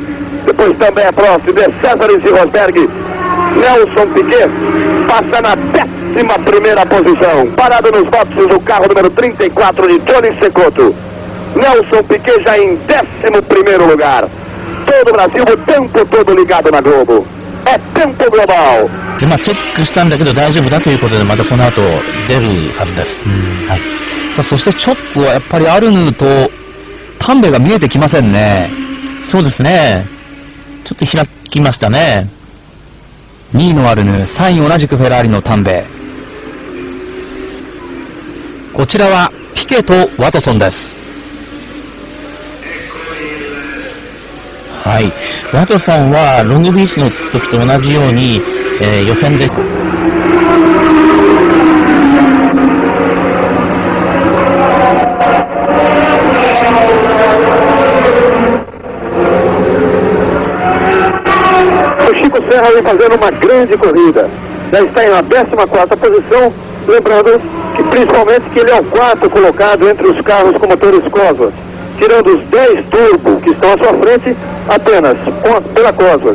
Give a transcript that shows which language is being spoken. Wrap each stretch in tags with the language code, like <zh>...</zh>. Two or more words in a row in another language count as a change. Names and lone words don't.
<pt>Depois também é próximo de Cesaris e Rosberg. Nelson Piquet passa na 11ª posição. Parado nos boxes o carro número 34 de Johnny Cecotto. Nelson Piquet já em 11º lugar. Todo o Brasil o tempo todo ligado na Globo. É tempo global.</pt> <ja>で、チェックしたんだけど大丈夫だということで、またこの後出るはずです。はい。さあ、そしてちょっとやっぱりアルヌとタンベが見えてきませんね。そうですね。ちょっと開きましたね。 2位のアルヌ、3位同じくフェラーリのタンベ。こちらはピケとワトソンです。はい。ワトソンはロングビーチの時と同じように、予選で</ja> <pt>O Chico Serra vem fazendo uma grande corrida. Já está na 14ª posição, lembrando que principalmente que ele é o 4º colocado entre os carros com motores Cosworth, tirando os 10 turbo que estão à sua frente, apenas pela Cosworth.</pt>